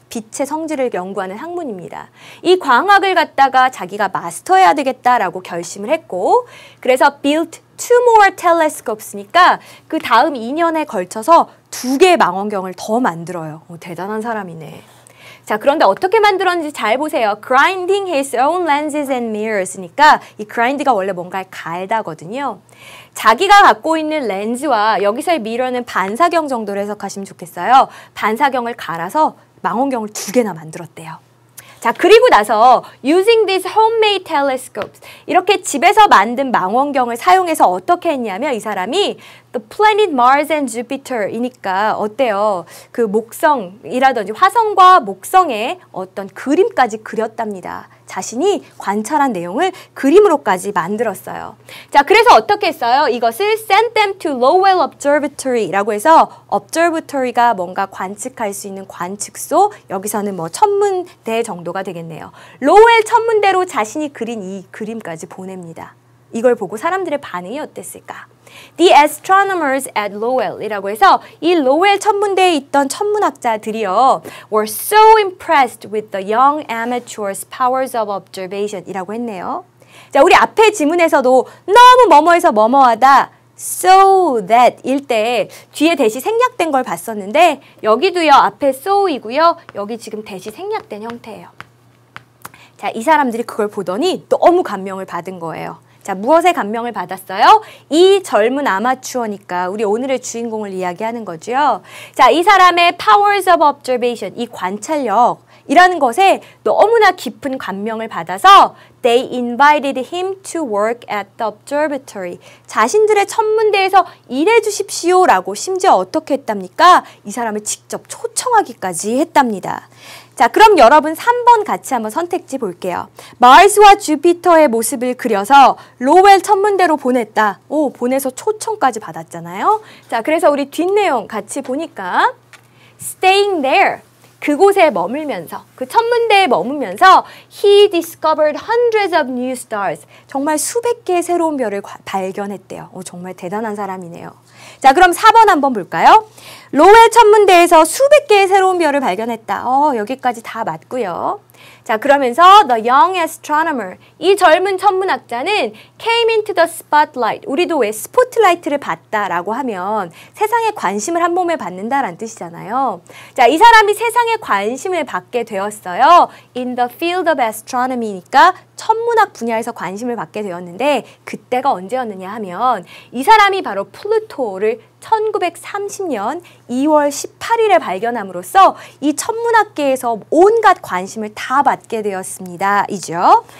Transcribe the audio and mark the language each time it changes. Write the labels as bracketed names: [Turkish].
[Korean] 빛의 성질을 연구하는 학문입니다. 이 광학을 갖다가 자기가 마스터해야 되겠다라고 결심을 했고, 그래서 [English] built two more telescopes [Korean] 니까 그 다음 2년에 걸쳐서 2개의 망원경을 더 만들어요. 대단한 사람이네. 자, 그런데 어떻게 만들었는지 잘 보세요. [English] grinding his own lenses and mirrors니까 [Korean] 이 grind가 원래 뭔가를 갈다거든요. 자기가 갖고 있는 렌즈와 여기서의 mirror는 반사경 정도로 해석하시면 좋겠어요. 반사경을 갈아서 망원경을 2개나 만들었대요. 자, 그리고 나서 [English] using these homemade telescopes, [Korean] 이렇게 집에서 만든 망원경을 사용해서 어떻게 했냐면 이 사람이 [English] the planet Mars and Jupiter [Korean] 이니까 어때요? 그 목성이라든지 화성과 목성의 어떤 그림까지 그렸답니다. 자신이 관찰한 내용을 그림으로까지 만들었어요. 자, 그래서 어떻게 했어요? 이것을 [English] send them to Lowell Observatory [Korean] 라고 해서 observatory가 뭔가 관측할 수 있는 관측소, 여기서는 뭐 천문대 정도가 되겠네요. 로웰 천문대로 자신이 그린 이 그림까지 보냅니다. 이걸 보고 사람들의 반응이 어땠을까? [English] The astronomers at Lowell이라고 해서 [Korean] 이 로웰 천문대에 있던 천문학자들이요 [English] were so impressed with the young amateur's powers of observation [Korean] 이라고 했네요. 자, 우리 앞에 지문에서도 너무 뭐뭐해서 뭐뭐하다 so that 일 때 뒤에 대시 생략된 걸 봤었는데, 여기도요 앞에 so이고요 여기 지금 대시 생략된 형태예요. 자, 이 사람들이 그걸 보더니 너무 감명을 받은 거예요. 자, 무엇에 감명을 받았어요? 이 젊은 아마추어니까 우리 오늘의 주인공을 이야기하는 거죠. 자, 이 사람의 [English] powers of observation, [Korean] 이 관찰력이라는 것에 너무나 깊은 감명을 받아서 [English] they invited him to work at the observatory. [Korean] 자신들의 천문대에서 일해 주십시오라고 심지어 어떻게 했답니까? 이 사람을 직접 초청하기까지 했답니다. 자, 그럼 여러분 3번 같이 한번 선택지 볼게요. 마르스와 주피터의 모습을 그려서 로웰 천문대로 보냈다. 오, 보내서 초청까지 받았잖아요. 자, 그래서 우리 뒷내용 같이 보니까 [English] staying there. [Korean] 그곳에 머물면서, 그 천문대에 머물면서 [English] he discovered hundreds of new stars. [Korean] 정말 수백 개의 새로운 별을 발견했대요. 오, 정말 대단한 사람이네요. 자, 그럼 4번 한번 볼까요? 로웰 천문대에서 수백 개의 새로운 별을 발견했다. 여기까지 다 맞고요. 자, 그러면서 [English] the young astronomer, [Korean] 이 젊은 천문학자는 [English] came into the spotlight. [Korean] 우리도 왜 스포트라이트를 받다라고 하면 세상에 관심을 한 몸에 받는다라는 뜻이잖아요. 자, 이 사람이 세상에 관심을 받게 되었어요. [English] in the field of astronomy [Korean] 니까 천문학 분야에서 관심을 받게 되었는데, 그때가 언제였느냐 하면 이 사람이 바로 플루토를 1930년 2월 18일에 발견함으로써 이 천문학계에서 온갖 관심을 다 받게 되었습니다. 이죠.